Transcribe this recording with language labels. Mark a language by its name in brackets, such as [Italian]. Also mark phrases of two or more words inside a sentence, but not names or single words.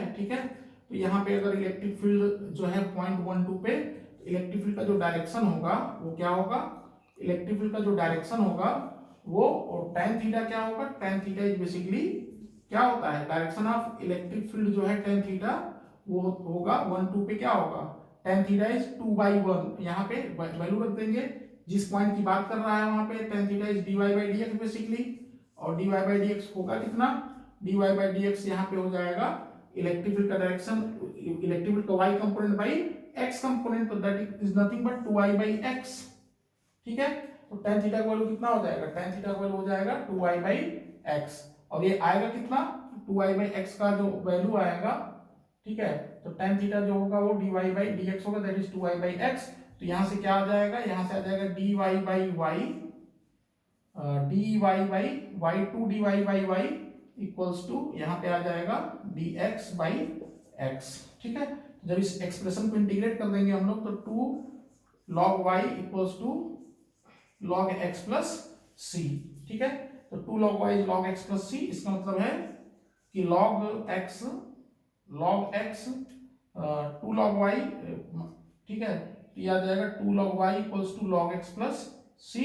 [Hindi] ठीक है, तो यहाँ पे अगर [English] electric field [Hindi] जो है पॉइंट 1 2 पे, [English] electric field [Hindi] का जो डायरेक्शन होगा वो क्या होगा, [English] electric field [Hindi] का जो डायरेक्शन होगा वो, और [English] tan theta [Hindi] क्या होगा, [English] tan theta is basically [Hindi] क्या होता है, [English] direction of electric field [Hindi] जो है [English] tan theta [Hindi] वो होगा 1 2 पे क्या होगा, [English] tan theta is 2/1. [Hindi] यहाँ पे वैल्यू रख देंगे, जिस पॉइंट की बात कर रहा है वहां पे [English] tan theta is dy/dx basically, [Hindi] और dy/dx होगा कितना, dy/dx यहाँ पे हो जाएगा [English] electric field [Hindi] का डायरेक्शन, [English] electric field [Hindi] का [English] y component by x component, [Hindi] तो [English] that is nothing but 2i/x. [Hindi] ठीक है, तो [English] tan theta [Hindi] का वैल्यू कितना हो जाएगा, [English] tan theta [Hindi] का वैल्यू हो जाएगा 2i/x, और ये आएगा कितना, 2i/x का जो वैल्यू आएगा। ठीक है, तो [English] tan theta [Hindi] जो होगा वो dy/dx होगा, [English] that is 2i/x. [Hindi] तो यहां से क्या आ जाएगा, यहां से आ जाएगा dy/y, [English] dy/y 2 dy/y equals to, [Hindi] यहाँ पे आ जाएगा dx/x। ठीक है, जब इस एक्सप्रेशन को इंटीग्रेट कर देंगे हम लोग, तो [English] 2 log y equals to log x plus c. [Hindi] ठीक है, तो [English] 2 log y log x plus c, [Hindi] इसका मतलब है कि [English] log x 2 log y, [Hindi] ठीक है, तो ये आ जाएगा [English] 2 log y equals to log x plus c.